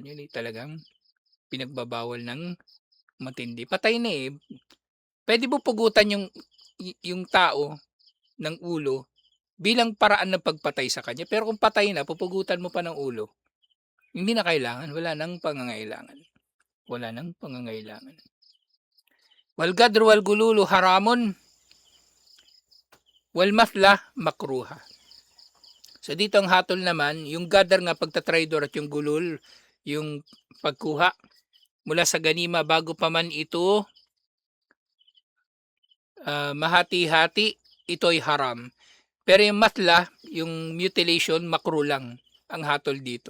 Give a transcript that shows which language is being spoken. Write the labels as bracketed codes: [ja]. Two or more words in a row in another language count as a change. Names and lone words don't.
[tl] Yun eh, talagang pinagbabawal ng matindi. Patay na eh. Pwede mo pugutan yung tao ng ulo bilang paraan ng pagpatay sa kanya. Pero kung patay na, pupugutan mo pa ng ulo, hindi na kailangan. Wala nang pangangailangan. Wala nang pangangailangan. [ar] والغدر والغلول حرام والمثلة مكروهة. [tl] So dito ang hatol naman, yung gadar nga pagtatraidor at yung gulul, yung pagkuha mula sa ganima bago pa man ito mahati-hati, ito'y haram. Pero yung matla, yung mutilation, makruh lang ang hatol dito.